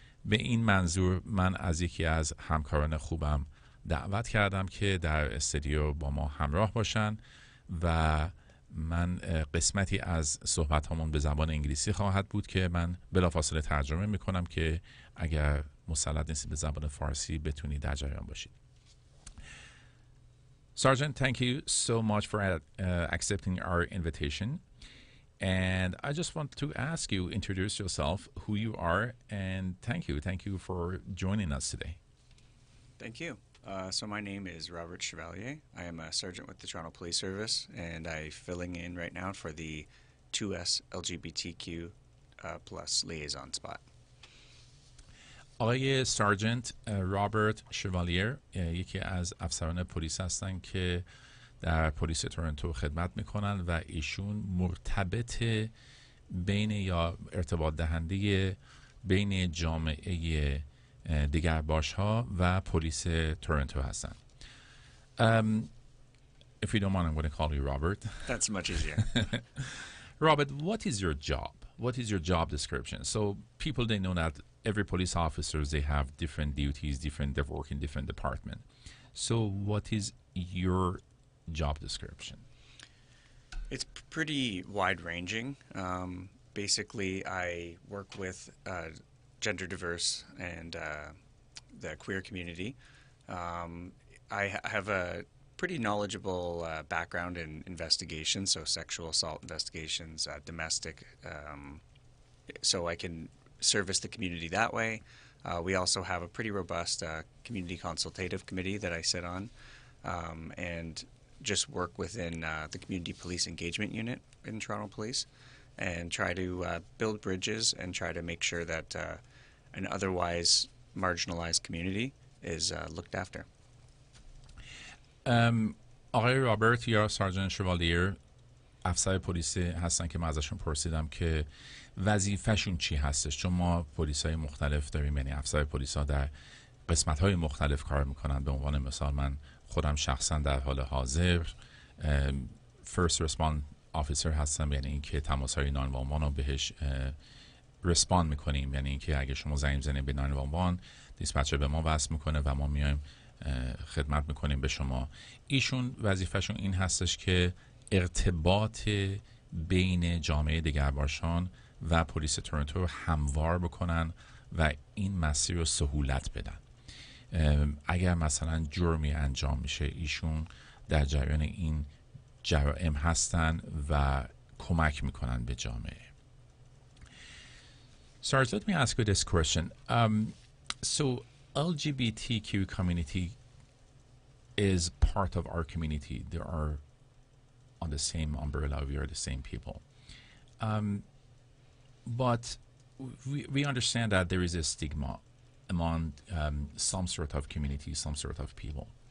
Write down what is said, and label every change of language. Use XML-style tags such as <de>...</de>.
<fa>به این منظور من از یکی از همکاران خوبم دعوت کردم که در استودیو با ما همراه باشن و من قسمتی از صحبت همون به زبان انگلیسی خواهد بود که من بلافاصله ترجمه میکنم که اگر مسلط نیستید به زبان فارسی بتونید در جریان باشید.</fa> <en>Sergeant, thank you so much for accepting our invitation. And I just want to ask you, introduce yourself, who you are, and thank you for joining us today. Thank you. So my name is Robert Chevalier. I am a sergeant with the Toronto Police Service, and I'm filling in right now for the 2S LGBTQ plus liaison spot.</en> <fa>آقای سارجنت رابرت شوالیر یکی از افسران پلیس هستند که در پلیس تورنتو خدمت میکنن و ایشون مرتبط بین یا ارتباط دهنده بین جامعه دگرباش ها و پلیس تورنتو هستن.</fa> <en>If you don't mind, I'm going to call you Robert. That's much easier. Robert, what is your job? What is your job description? So people, they know that every police officers, they have different duties, they work in different department. So what is your job description? It's pretty wide-ranging. Basically, I work with gender diverse and the queer community. I have a pretty knowledgeable background in investigations, so sexual assault investigations, domestic, so I can service the community that way. We also have a pretty robust community consultative committee that I sit on, and just work within the community police engagement unit in Toronto Police and try to build bridges and try to make sure that an otherwise marginalized community is looked after.</en> <fa>آقای رابرت یا سارجنت شوالیر افسر پلیس هستن که من ازشون پرسیدم که وظیفه‌شون چی هستش، چون ما پلیس‌های مختلف داریم، یعنی افسر پلیس‌ها در قسمت‌های مختلف کار میکنن. به عنوان مثال من خودم شخصا در حال حاضر</fa> <en>First Response Officer</en> <fa>هستم، یعنی اینکه تماس‌های 911 رو بهش رسپاند میکنیم، یعنی اینکه اگه شما زنگ بزنید به 911 دیسپچر به ما وصل میکنه و ما میایم خدمت میکنیم به شما. ایشون وظیفهشون این هستش که ارتباط بین جامعه دگرباشان و پلیس تورنتو رو هموار بکنن و این مسیر رو سهولت بدن. اگر مثلا جرمی انجام میشه ایشون در جریان این جرائم هستن و کمک میکنن به جامعه.</fa> <en>Sarge, let me ask you this question. So LGBTQ community is part of our community. They are on the same umbrella. We are the same people. But we understand that there is a stigma among some sort of community, some sort of people.</en>